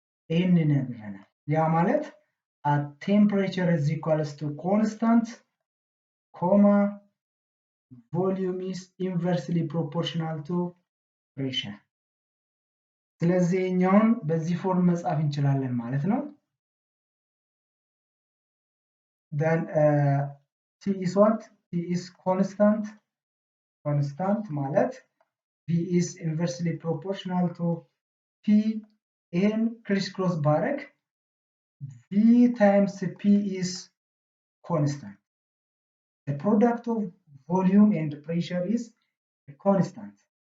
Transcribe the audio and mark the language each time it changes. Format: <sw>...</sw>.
<am>ይህንን ያደረናል። ያ ማለት</am> <en>at temperature is equals to constant, comma volume is inversely proportional to pressure.</en> <am>ስለዚህ እኛውን በዚህ ፎርም መጻፍ እንችላለን ማለት ነው።</am> <en>then T is what? T is constant ማለት V is inversely proportional to P in crisscross barrack. V times P is constant. The product of volume and pressure is constant.</en>